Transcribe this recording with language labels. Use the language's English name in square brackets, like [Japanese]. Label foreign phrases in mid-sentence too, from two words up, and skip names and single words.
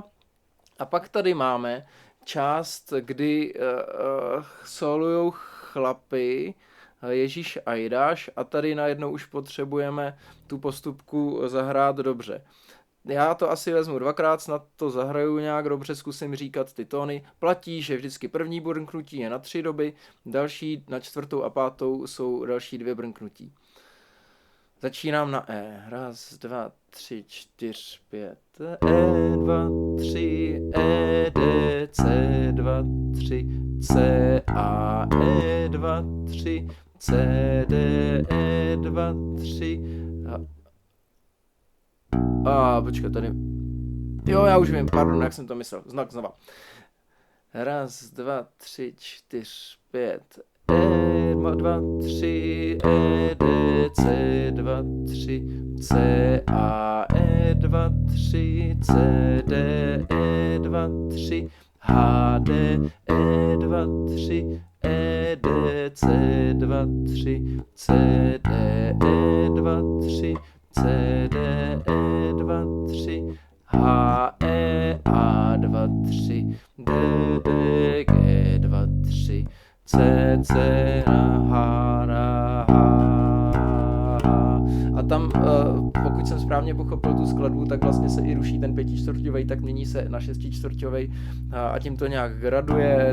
[Czech] A pak tady máme část, kdy solujou chlapy Ježíš a Jidáš a tady najednou už potřebujeme tu postupku zahrát dobře. Já to asi vezmu 2krát, snad to zahraju nějak dobře, zkusím říkat ty tóny. Platí, že vždycky první brnknutí je na 3 doby, další na 4. a 5. jsou další 2 brnknutí. Začínám na E. 1, 2, 3, 4, 5. E2, 3, E, D, C2, 3, C, A, E2, 3, C, D, E2, 3. Počkej, tady. Jo, já už vím, pardon, jak jsem to myslel. Znova. 1, 2, 3, 4, 5. E2, 3, E, D, C2, 3, C, A, E2, 3, C, D, E2, 3, H, D, E2, 3, E, D, C2, 3, C, D, E2, 3, C, D, E2, 3, H, E, A2, 3, D, D, G2, 3, C, C, H, H. A tam, pokud jsem správně pochopil tu skladbu, tak vlastně se i ruší ten 5čtvrťovej, tak mění se na 6čtvrťovej a tím to nějak graduje.